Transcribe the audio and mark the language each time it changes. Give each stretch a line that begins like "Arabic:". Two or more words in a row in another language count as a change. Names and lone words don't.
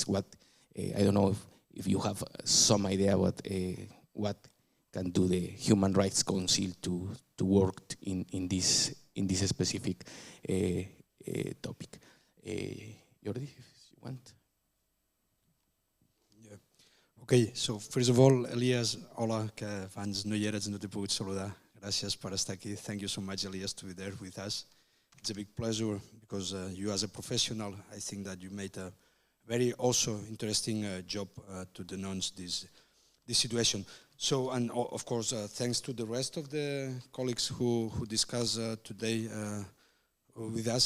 English: What I don't know if you have some idea what can do the Human Rights Council to work in this specific topic. Jordi, if you want. Ok, so first of all,
Catalan: Elias, hola, que abans no hi eres, no t'he pogut saludar. Gràcies per estar aquí.
English: Thank you so much, Elias, to be there with us. It's a big pleasure because you as a professional, I think that you made a very also interesting job to denounce this the situation. So, and of course, thanks to the rest of the colleagues who discuss today with us.